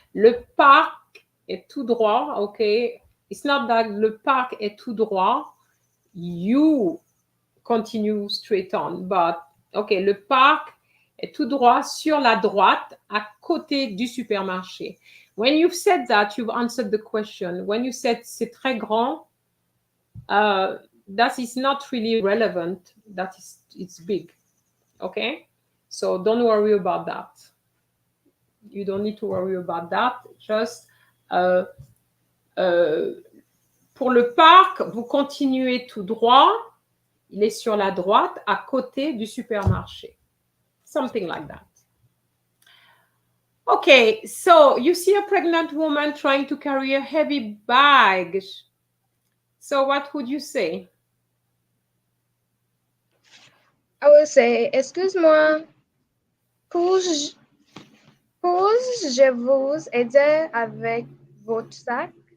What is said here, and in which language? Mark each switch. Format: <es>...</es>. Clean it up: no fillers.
<fr>Le parc est tout droit, okay.</fr> <en>It's not that</en> <fr>le parc est tout droit.</fr> <en>You continue straight on, but okay,</en> <fr>le parc est tout droit sur la droite à côté du supermarché.</fr> <en>When you've said that, you've answered the question. When you said</en> <fr>c'est très grand,</fr> <en>that is not really relevant. That is, it's big. Okay, so don't worry about that. You don't need to worry about that.</en> <fr>Just pour le parc, vous continuez tout droit. Il est sur la droite, à côté du supermarché.</fr> <en>Something like that. Okay, so you see a pregnant woman trying to carry a heavy bag. So what would you say? I would say,</en> <fr>excuse-moi, puis-je vous aider avec votre sac?</fr>